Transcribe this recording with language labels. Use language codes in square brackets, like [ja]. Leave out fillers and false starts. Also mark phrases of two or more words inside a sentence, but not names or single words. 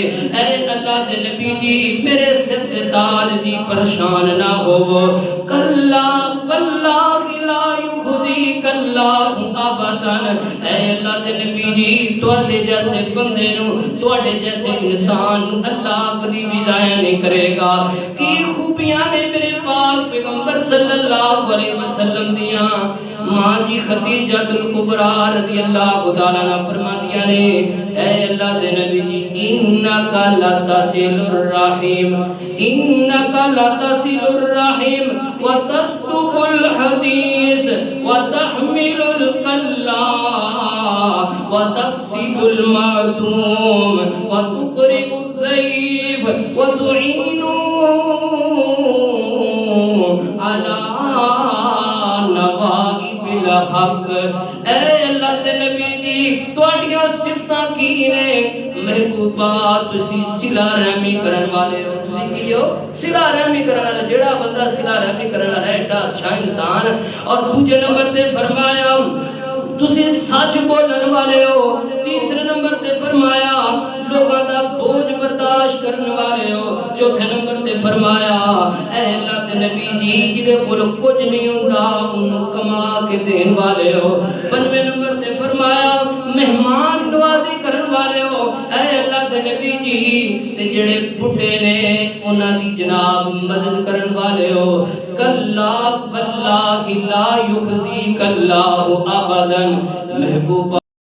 [pa] اے اللہ دے نبی جی میرے سر دے تاج جی پریشان نہ ہوو، [ar] کلا واللہ لا یخزیک اللہ ابدا، [pa] اے اللہ دے نبی جی تواڈے جیسے بندے نو، تواڈے جیسے انسان نو اللہ کبھی بھی ضائع نہیں کرے گا۔ کی خوبیاں نے میرے پاک پیغمبر صلی اللہ علیہ وسلم دیاں، ماں جی ختیجہ الکبریٰ رضی اللہ تعالیٰ عنہ فرماندیاں نے اے اللہ دے نبی جی [ar] انکا لتصل الرحیم، انکا لتصل الرحیم وتصدق الحدیث وتحمل الکلا وتقصد المعدوم وتقرئ الضیف وتعین علی نوائب الحق۔ [pa] اے اللہ دے نبی جی تواڈیاں صفتاں کی نے محبوبہ، تسی صلہ رحمی کرن والے ہو، تسی کی ہو صلہ رحمی کرن والا، جڑا بندہ صلہ رحمی کرن والا ہے ایڈا اچھا انسان۔ اور دوسرے نمبر تے فرمایا تسی سچ بولن والے ہو، تیسرے نمبر تے فرمایا لوگاں دا بوجھ برداشت کرنے والے ہو، چوتھے نمبر تے فرمایا اے اللہ دے نبی جی جدے کول کچھ نہیں ہوندا انہوں کما کے دین والے ہو، پنجویں نمبر تے فرمایا مہمان نوازی کرن والے ہو، اے اللہ دے نبی جی تے جڑے بڈھے نے انہاں دی جناب مدد کرن والے ہو، [ar] کلا واللہ لا یخزیک اللہ ابدا۔ [pa] محبوبہ